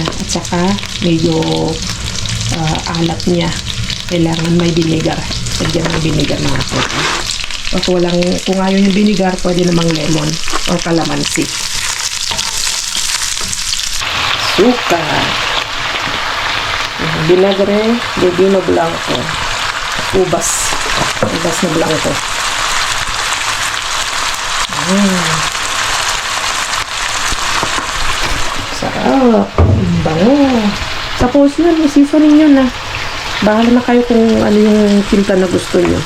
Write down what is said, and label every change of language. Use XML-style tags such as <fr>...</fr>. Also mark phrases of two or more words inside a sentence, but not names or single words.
<tl>At saka medyo alat niya. Kailangan may vinegar. Lagyan ng vinegar mga kalkal. Kung ayaw yung vinegar, pwede namang</tl> <en>lemon or</en> <tl>calamansi. Suka.</tl> <es>Vinagre de vino blanco.</es> <tl>Ubas na blanco. Sarap. Bango. Tapos yun, seasoning nyo na. Bahala na kayo kung ano yung tinta na gusto nyo.</tl>